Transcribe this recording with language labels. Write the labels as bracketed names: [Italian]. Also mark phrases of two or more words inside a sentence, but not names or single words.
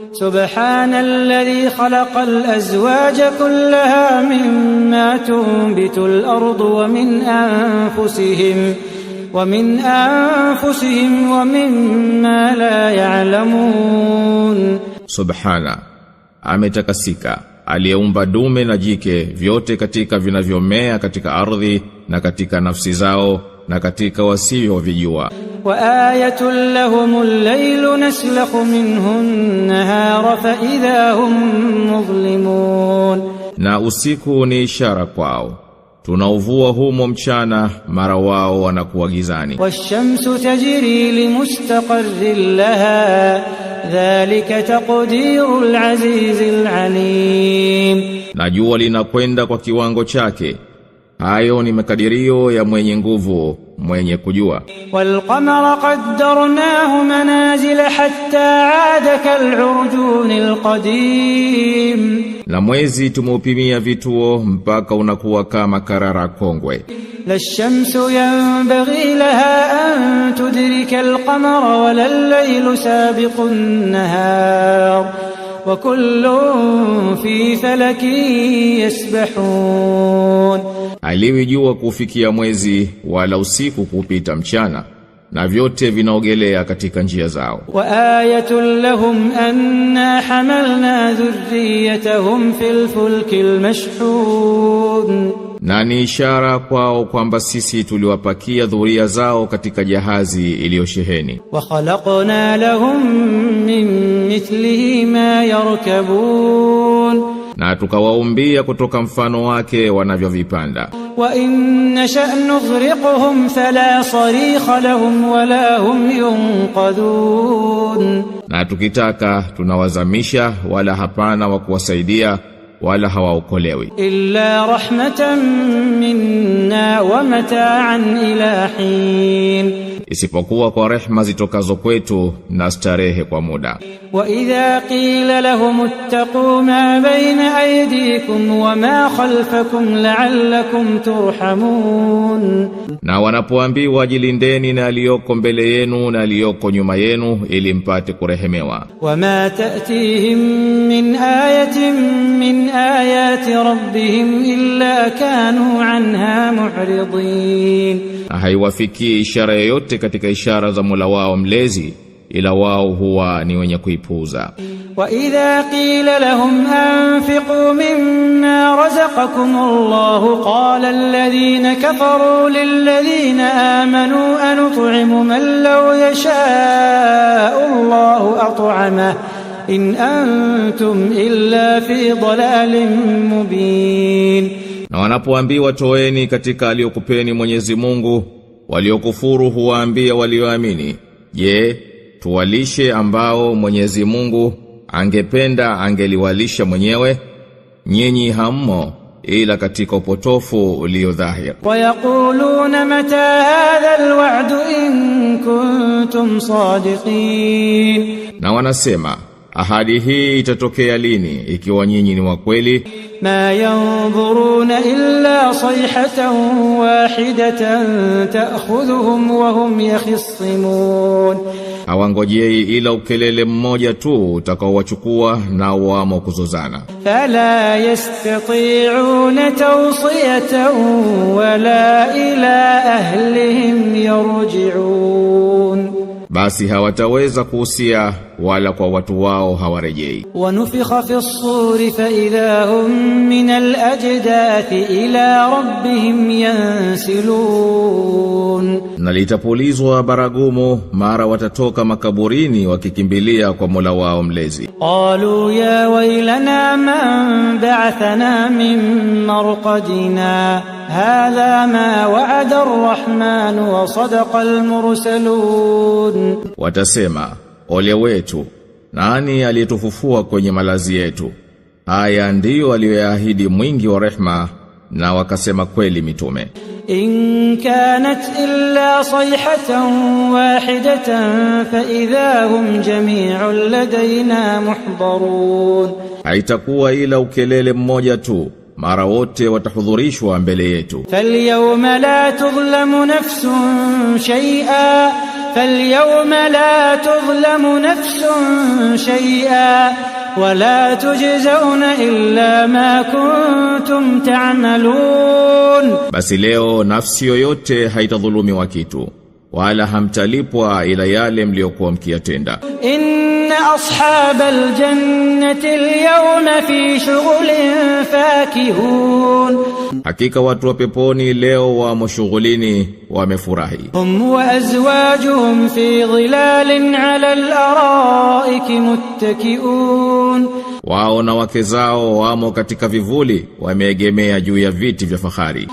[Arabic] سبحان الذي خلق الأزواج كلها مما تنبت الأرض ومن أنفسهم ومما لا يعلمون, [Swahili] subhana, ametakasika aliyeumba dume na jike vyote katika vinavyomea katika ardhi na katika nafsi zao na katika wasivyovijua. [Arabic] وآية لهم الليل نسلخ منه النهار فإذا هم مظلمون, [Swahili] na usiku ni ishara kwao, tunauvua humo mchana mara wao wanakuwa gizani. [Arabic] والشمس تجري لمستقر لها ذلك تقدير العزيز العليم, [Swahili] na jua linakwenda kwa kiwango chake, hayo ni makadirio ya mwenye nguvu mwenye kujua. [Arabic] والقمر قدرناه منازل حتى عاد كالعرجون القديم, [Swahili] na mwezi tumeupimia vituo mpaka unakuwa kama karara kongwe. [Arabic] لا الشمس ينبغي لها أن تدرك القمر ولا الليل سابق النهار وكل في فلك يسبحون, [Swahili] haliwi jua kufikia mwezi wala usiku kupita mchana, na vyote vinaogelea katika njia zao. [Arabic] وآية لهم أنا حملنا ذريتهم في الفلك المشحون, [Swahili] na ni ishara kwao kwamba sisi tuliwapakia dhuria zao katika jahazi iliyosheheni. [Arabic] وخلقنا لهم من مثله ما يركبون, [Swahili] na tukawaumbia kutoka mfano wake wanavyovipanda. [Arabic] وإن نشأ نغرقهم فلا صريخ لهم ولا هم ينقذون, [Swahili] na tukitaka tunawazamisha wala hapana wa kuwasaidia wala hawaokolewi. [Arabic] إلا رحمة منا ومتاعا إلى حين, [Swahili] isipokuwa kwa rehema zitokazo kwetu na starehe kwa muda. [Arabic] وإذا قيل لهم اتقوا ما بين أيديكم وما خلفكم لعلكم ترحمون, [Swahili] na wanapoambiwa jilindeni na aliyoko mbele yenu na aliyoko nyuma yenu ili mpate kurehemewa. [Arabic] وما تأتيهم من آية من آيات ربهم إلا كانوا عنها معرضين, [Swahili] haiwafikii ishara yoyote katika ishara za Mola wao mlezi ila wao huwa ni wenye kuipuuza. [Arabic] وإذا قيل لهم أنفقوا مما رزقكم الله قال الذين كفروا للذين آمنوا أنطعم من لو يشاء الله أطعمه إن أنتم إلا في ضلال مبين, [Swahili] na wanapoambiwa toeni katika aliyokupeni Mwenyezi Mungu, waliokufuru huwaambia walioamini, je, tuwalishe ambao Mwenyezi Mungu angependa angeliwalisha mwenyewe? Nyinyi hammo ila katika upotofu ulio dhahir. [Arabic] ويقولون متى هذا الوعد إن كنتم صادقين, [Swahili] na wanasema ahadi hii itatokea lini ikiwa nyinyi ni wa kweli? [Arabic] ما ينظرون إلا صيحة واحدة تأخذهم وهم يخصمون, [Swahili] hawangojei ila ukelele mmoja tu utakaowachukua na wamo kuzozana. [Arabic] فلا يستطيعون توصية ولا إلى أهلهم يرجعون, [Swahili] basi hawataweza kuhusia wala kwa watu wao hawarejei. [Arabic] ونفخ في الصور فإذا هم من الأجداث إلى ربهم ينسلون, [Swahili] na litapulizwa baragumu mara watatoka makaburini wakikimbilia kwa Mola wao mlezi. [Arabic] قالوا يا ويلنا من بعثنا من مرقدنا هذا ما وعد الرحمن وصدق المرسلون, [Swahili] watasema ole wetu, nani aliyetufufua kwenye malazi yetu? Haya ndiyo aliyoyaahidi mwingi wa rehma, na wakasema kweli mitume. [Arabic] إن كانت إلا صيحة واحدة فإذا هم جميع لدينا محضرون, [Swahili] haitakuwa ila ukelele mmoja tu, mara wote watahudhurishwa mbele yetu. [Arabic] فاليوم لا تظلم نفس شيئا فاليوم لا تظلم نفس شيئا ولا تجزون إلا ما كنتم تعملون, [Swahili] basi leo nafsi yoyote haitadhulumiwa kitu wala hamtalipwa ila yale mliokuwa mkiyatenda. [Arabic] إن أصحاب الجنة اليوم في شغل فاكهون, [Swahili] hakika watu wa peponi leo wamo shughulini wamefurahi. [Arabic] هم وأزواجهم في ظلال على الأرائك متكئون, [Swahili] wao na wake zao wamo katika vivuli wameegemea juu ya viti vya fahari.